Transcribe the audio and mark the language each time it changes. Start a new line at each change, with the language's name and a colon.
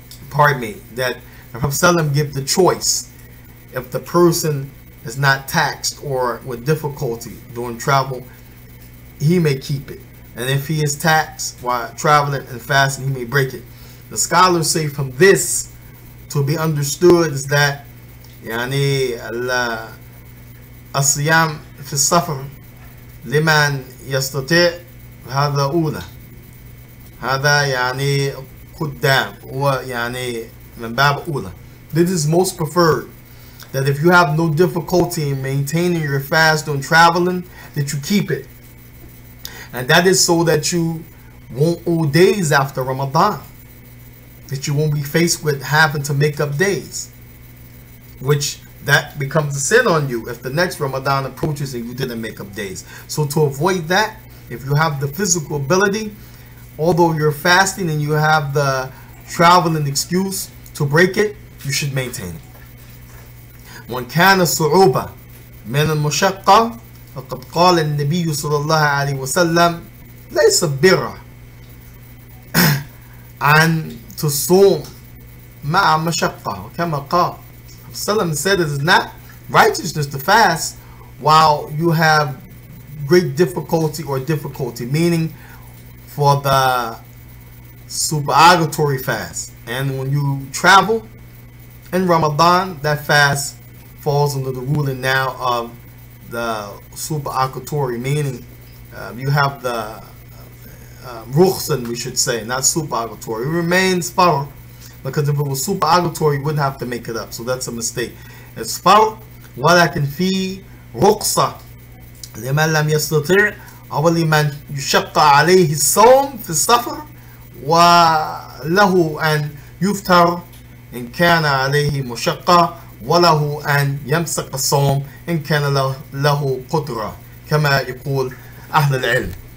English: Pardon me, that the Prophet give the choice. If the person is not taxed or with difficulty during travel, he may keep it, and if he is taxed while traveling and fasting, he may break it. The scholars say from this to be understood is that
Arabic: الصيام في السفر لمن يستطيع هذا أولى, هذا يعني قدام ويعني من باب أولى.
English: This is most preferred, that if you have no difficulty in maintaining your fast during traveling, that you keep it. And that is so that you won't owe days after Ramadan, that you won't be faced with having to make up days, which that becomes a sin on you if the next Ramadan approaches and you didn't make up days. So to avoid that, if you have the physical ability, although you're fasting and you have the traveling excuse to break it, you should maintain it.
Arabic: وَإِنْ كَانَ الصُّعُوبَةُ مِنَ الْمُشَقَّةِ فَقَدْ قَالَ النَّبِيُّ صلى الله عليه وسلم ليس بِرَّ أن تصوم مع مشقة كما قال.
English: Sallam said it is not righteousness to fast while you have great difficulty, meaning for the supererogatory fast. And when you travel in Ramadan, that fast falls under the ruling now of the supererogatory, meaning you have the rukhsan, we should say, not supererogatory. It remains far, because if it was supererogatory, you wouldn't have to make it up. So that's a mistake. It's far,
Arabic: ولكن في رخصة لمن لم يستطيع أو لمن يشق عليه الصوم في السفر وله أن يفطر إن كان عليه مشقة وله أن يمسك الصوم إن كان له قدرة كما يقول أهل العلم.